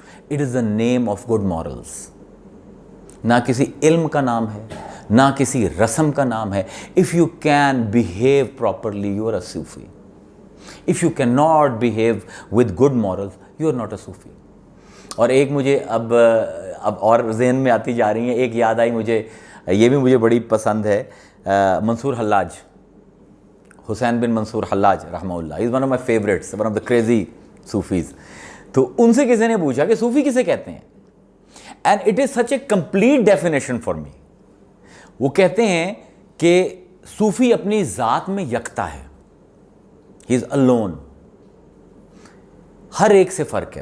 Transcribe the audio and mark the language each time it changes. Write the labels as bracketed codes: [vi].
[en] It is the name of good morals. [ur] نہ کسی علم کا نام ہے نہ کسی رسم کا نام ہے. [en] If you can behave properly you are a Sufi. If you cannot behave with good morals you are not a Sufi. [ur] اور ایک مجھے اب اور ذہن میں آتی جا رہی ہیں, ایک یاد آئی مجھے, یہ بھی مجھے بڑی پسند ہے, منصور حلاج, حسین بن منصور حلاج رحمہ اللہ. [en] Is one of my favourites, one of the crazy sufis. [ur] تو ان سے کسی نے پوچھا کہ صوفی کسے کہتے ہیں, [en] And it is such a complete definition for me. [ur] وہ کہتے ہیں کہ صوفی اپنی ذات میں یکتا ہے, [en] He is alone. [ur] ہر ایک سے فرق ہے.